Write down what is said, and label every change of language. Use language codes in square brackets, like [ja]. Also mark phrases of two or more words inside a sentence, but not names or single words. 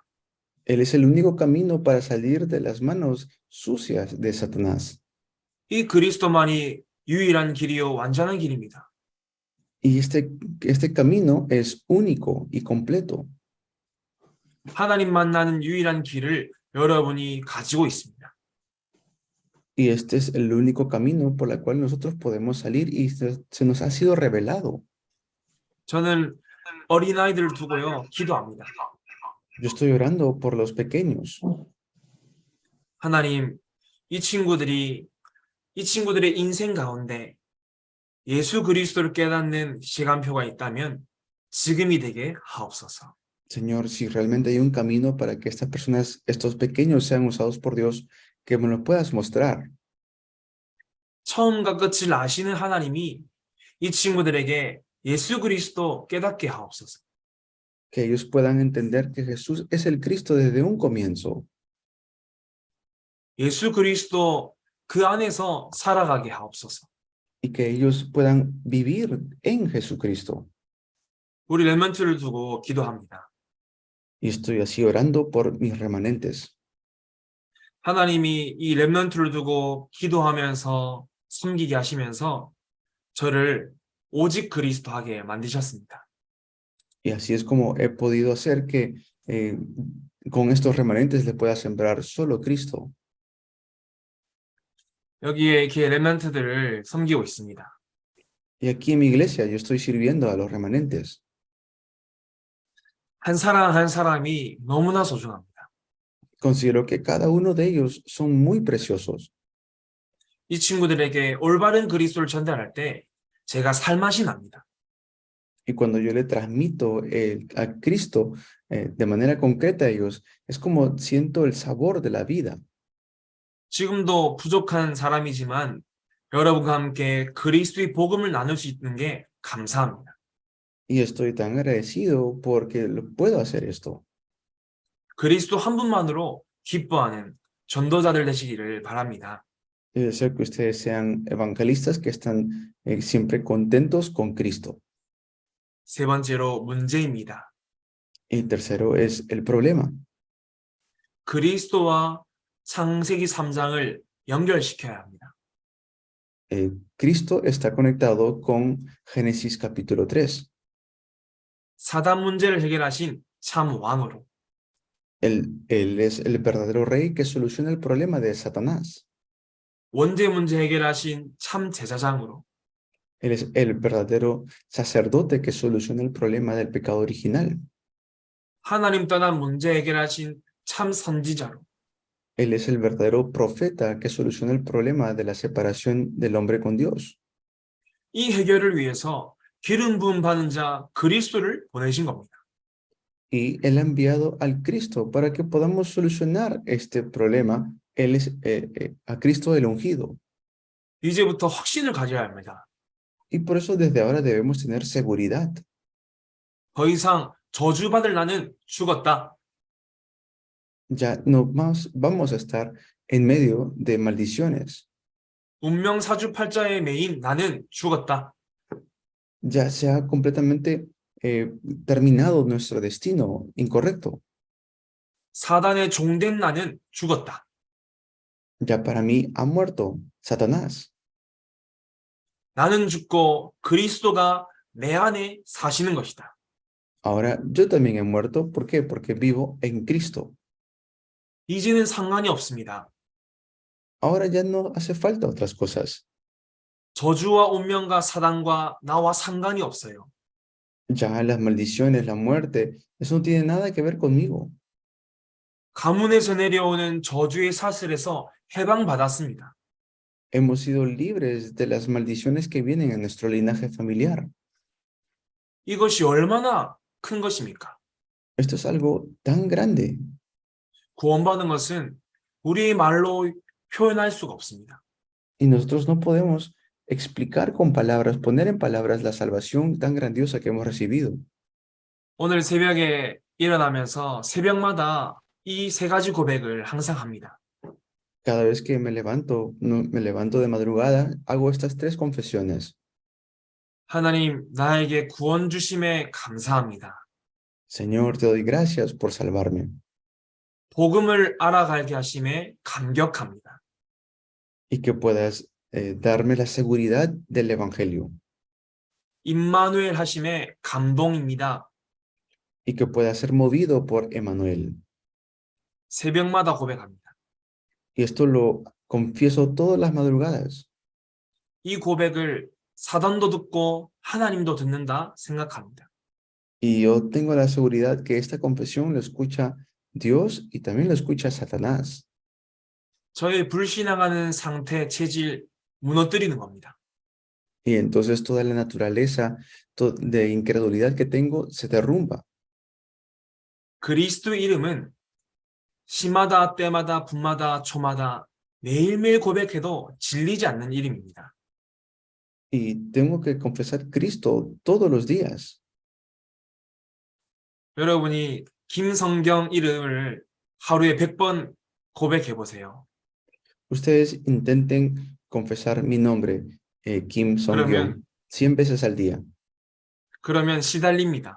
[es] Él es el único camino para salir de las manos sucias de Satanás. [ko] 이 그리스도만이 유일한 길이요 완전한 길입니다. [es] Y este camino es único y completo. [ko] 하나님 만나는 유일한 길을 여러분이 가지고 있습니다. [es] Y este es el único camino por el cual nosotros podemos salir y se nos ha sido revelado. [ko] 저는 어린아이들을 두고요 기도합니다. [es] Yo estoy orando por los pequeños. [ko] 하나님, 이 친구들의 인생 가운데 예수 그리스도를 깨닫는 시간표가 있다면 지금이 되게 하옵소서. [es] Señor, si realmente hay un camino para que estas personas, estos pequeños sean usados por Dios, que me lo puedas mostrar. [ko] 처음과 끝을 아시는 하나님이 이 친구들에게 예수 그리스도 깨닫게 하옵소서. [es] Que ellos puedan entender que Jesús es el Cristo desde un comienzo. [ko] 예수 그리스도 그 안에서 살아가게 하옵소서. [es] Y que ellos puedan vivir en Jesucristo. [ko] 우리 렘넌트를 두고 기도합니다. [es] Y estoy así orando por mis remanentes. [ko] 하나님이 이 렘넌트를 두고 기도하면서 섬기게 하시면서 저를 오직 그리스도 하게 만드셨습니다. [es] Y así es como he podido hacer que con estos remanentes le pueda sembrar solo Cristo. [ko] 여기에 이렇게 렘넌트들을 섬기고 있습니다. [es] Y aquí en mi iglesia yo estoy sirviendo a los remanentes. [ko] 한 사람 한 사람이 너무나 소중합니다. [es] Considero que cada uno de ellos son muy preciosos. [ko] 이 친구들에게 올바른 그리스도를 전달할 때 제가 살맛이 납니다. [es] Y cuando yo le transmito a Cristo de manera concreta a ellos, es como siento el sabor de la vida. [ko] 지금도 부족한 사람이지만 여러분과 함께 그리스도의 복음을 나눌 수 있는 게 감사합니다. [es] Y estoy tan agradecido porque puedo hacer esto. [ko] 그리스도 한 분만으로 기뻐하는 전도자들 되시기를 바랍니다. [es] Y deseo que ustedes sean evangelistas que están siempre contentos con Cristo. [ko] 세 번째로 문제입니다. [es] Y tercero es el problema. [ko] 그리스도와 창세기 3장을 연결시켜야 합니다. [es] Cristo está conectado con Génesis capítulo 3. [ko] 사단 문제를 해결하신 참 왕으로 [es] Él es el verdadero rey que soluciona el problema de Satanás. [ko] 원죄 문제 해결하신 참 제사장으로 [es] Él es el verdadero sacerdote que soluciona el problema del pecado original. [ko] 하나님 떠난 문제 해결하신 참 선지자로 [es] Él es el verdadero profeta que soluciona el problema de la separación del hombre con Dios. [ko] 이 해결을 위해서 기름 부음 받은 자 그리스도를 보내신 겁니다. [es] Y Él ha enviado al Cristo para que podamos solucionar este problema. Él es a Cristo el ungido. [ko] 이제부터 확신을 가져야 합니다. [es] Y por eso desde ahora debemos tener seguridad. [ko] 더 이상 저주받을 나는 죽었다. [es] Ya no más vamos a estar en medio de maldiciones. [ko] 운명 사주팔자의 매인 나는 죽었다. [es] Ya se ha completamente terminado nuestro destino incorrecto. [ko] 사단의 종된 나는 죽었다. [es] Ya para mí ha muerto Satanás. [ko] 나는 죽고 그리스도가 내 안에 사시는 것이다. [es] Ahora yo también he muerto. ¿Por qué? Porque vivo en Cristo. [ko] 이제는 상관이 없습니다. [es] Ahora ya no hace falta otras cosas. [ko] 저주와 운명과 사단과 나와 상관이 없어요. [es] Ya las maldiciones, la muerte, eso no tiene nada que ver conmigo. [ko] 가문에서 내려오는 저주의 사슬에서 해방받았습니다. [es] Hemos sido libres de las maldiciones que vienen en nuestro linaje familiar. [ko] 이것이 얼마나 큰 것입니까? [es] Esto es algo tan grande. [ko] 구원받은 것은 우리의 말로 표현할 수가 없습니다. [es] Y nosotros no podemos explicar con palabras, poner en palabras la salvación tan grandiosa que hemos recibido. [ko] 오늘 새벽에 일어나면서 새벽마다 이 세 가지 고백을 항상 합니다. [es] Cada vez que me levanto, me levanto de madrugada, hago estas tres confesiones. [ko] 하나님, 나에게 구원 주심에 감사합니다. [es] Señor, te doy gracias por salvarme [ko] 복음을 알아가게 하심에 감격합니다. [es] y que puedas darme la seguridad del Evangelio [ko] 임마누엘 하심에 감동입니다. [es] y que pueda ser movido por Emmanuel. [ko] 새벽마다 고백합니다. [es] Y esto lo confieso todas las madrugadas. [ko] 이 고백을 사단도 듣고 하나님도 듣는다 생각합니다. [es] Y yo tengo la seguridad que esta confesión lo escucha Dios y también lo escucha Satanás. [ko] 저의 불신앙하는 상태, 체질 무너뜨리는 겁니다. [es] Y entonces toda la naturaleza de incredulidad que tengo se derrumba. [ko] 그리스도 이름은 시마다 때마다 분마다 초마다 매일매일 고백해도 질리지 않는 이름입니다. [es] Y tengo que confesar Cristo todos los días. [ko] 여러분이 김성경 이름을 하루에 100번 고백해 보세요. [es] Ustedes intenten confesar mi nombre, Kim Song-kyung, 100 veces al día. [ko] 그러면 시달립니다.